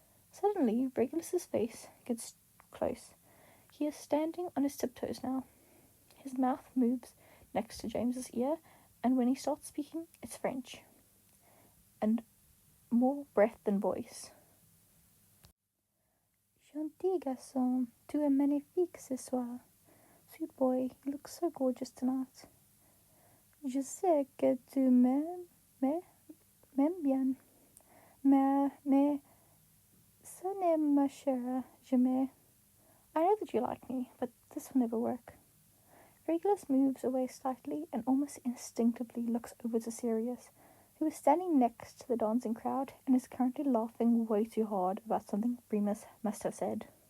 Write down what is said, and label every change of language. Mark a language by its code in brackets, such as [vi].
[en] Suddenly, Regulus's face gets close. He is standing on his tiptoes now. His mouth moves next to James's ear, and when he starts speaking, it's French. And more breath than voice. [fr] Gentil garçon, tu es magnifique ce soir. [en] Sweet boy, you look so gorgeous tonight. [fr] Je sais que tu m'aimes bien. Mais ce n'est ma chère, jamais. [en] I know that you like me, but this will never work. Regulus moves away slightly and almost instinctively looks over to Sirius, who is standing next to the dancing crowd and is currently laughing way too hard about something Remus must have said.